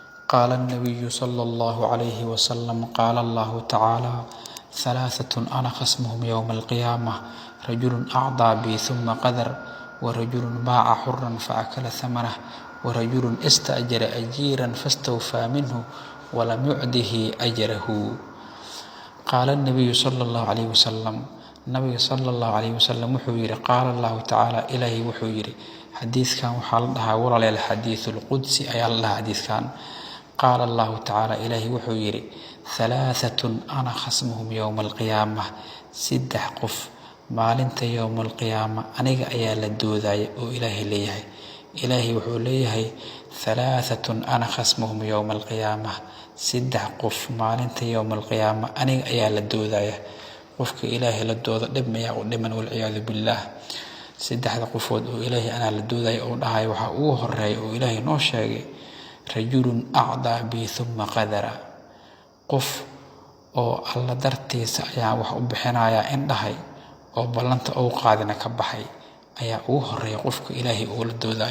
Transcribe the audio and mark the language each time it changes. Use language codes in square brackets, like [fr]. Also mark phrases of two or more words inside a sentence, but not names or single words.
[ar] قال النبي صلى الله عليه وسلم قال الله تعالى ثلاثة أنا خصمهم يوم القيامة رجل أعطى بي ثم قدر ورجل باع حرا فأكل ثمنه ورجل استأجر أجيرا فاستوفى منه ولم يعده أجره. قال النبي صلى الله عليه وسلم النبي صلى الله عليه وسلم [so] wuxuu yiri [ar] قال الله تعالى إلهي [so] wuxuu yiri xadiiskan waxaa la dhahaa walaal xadiis [ar] القدسي [so] ayaa la dhahaa xadiiskan. [ar] قال الله تعالى إلهي [so] wuxuu yiri [ar] ثلاثة أنا خصمهم يوم القيامة [so] saddex qof maalinta [ar] يوم القيامة [so] aniga ayaa la doodaya oo Ilaahay leeyahay. Ilaahay wuxuu leeyahay [ar] ثلاثة أنا خصمهم يوم القيامة [so] saddex qof maalinta [ar] يوم القيامة [so] aniga ayaa la doodaya. qofka Ilaahay la dooda dhib ma yaa u dhiman [ar] والعياذ بالله. [so] saddexda qofood oo Ilaahay ana la dooday oo dhahay waxa uu horeeyay oo Ilaahay noo sheegay [ar] رجل أعطى بي ثم قدر. [so] qof oo alla dartiisa ayaa wax u bixinaya in dhahay oo ballanta uu qaadina ka baxay ayaa uu horeeyay qofka Ilaahay oo la dooday.